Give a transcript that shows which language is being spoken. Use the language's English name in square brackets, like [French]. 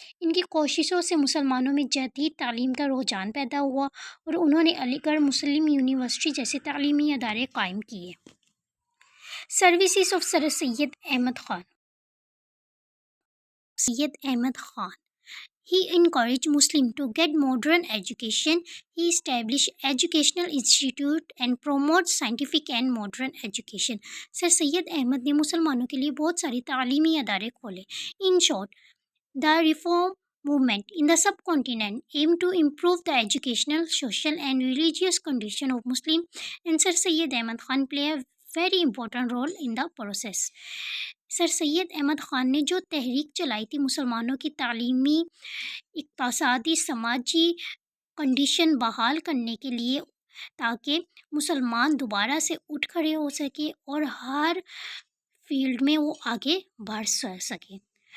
[Urdu] ان کی کوششوں سے مسلمانوں میں جدید تعلیم کا رجحان پیدا ہوا اور انہوں نے علی گڑھ مسلم یونیورسٹی جیسے تعلیمی ادارے قائم کیے۔ [English] services of [Urdu] sir Syed Ahmad Khan. Syed Ahmad Khan [English] He encouraged Muslims to get modern education. He established educational institute and promotes scientific and modern education. [Urdu] سر سید احمد نے مسلمانوں کے لیے بہت ساری تعلیمی ادارے کھولے۔ [English] In short, the reform movement in the subcontinent aimed to improve the educational, social and religious condition of Muslims, and Sir Syed Ahmad Khan play a very important role in the process. [Urdu] سر سید احمد خان نے جو تحریک چلائی تھی مسلمانوں کی تعلیمی، اقتصادی، سماجی کنڈیشن بحال کرنے کے لیے تاکہ مسلمان دوبارہ سے اٹھ کھڑے ہو سکے اور ہر فیلڈ میں وہ آگے بڑھ سکے۔